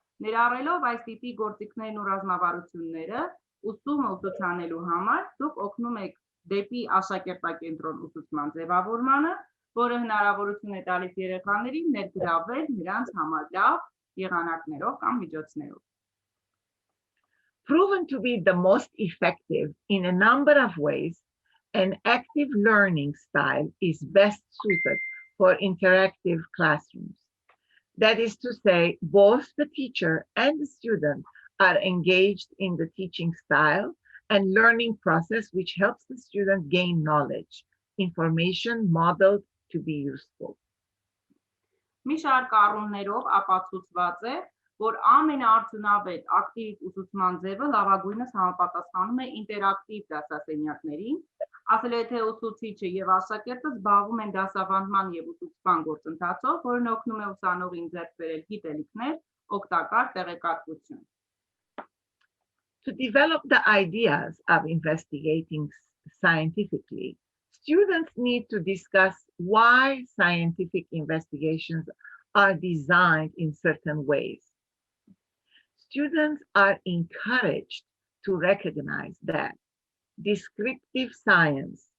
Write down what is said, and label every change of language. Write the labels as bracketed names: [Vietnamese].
[Armenian] Ներառելով այս տիպի գործիքներն ու ռազմավարությունները ուսումը ուսուցանելու համար դուք օգնում եք դեպի աշակերտակենտրոն ուսուցման ձևավորմանը, որը հնարավորություն է տալիս երեխաներին ներգրավել նրանց համար լավ եղանակներով կամ միջոցներով։ [English] Proven to be the most effective in a number of ways, an active learning style is best suited for interactive classrooms. That is to say, both the teacher and the student are engaged in the teaching style and learning process, which helps the student gain knowledge, information modeled to be useful. [Armenian] Մի շարք առումներով ապացուցված է, որ ամենաարդյունավետ ակտիվ ուսուցման ձևը լավագույնս համապատասխանում է ինտերակտիվ դասասենյակներին, ասել է թե ուսուցիչը եւ աշակերտը զբաղվում են դասավանդման եւ ուսուցման գործընթացով, որն օգնում է ուսանողին ձեռք բերել գիտելիքներ, օգտակար տեղեկատվություն։ [English] To develop the ideas of investigating scientifically, students need to discuss why scientific investigations are designed in certain ways. Students are encouraged to recognize that descriptive science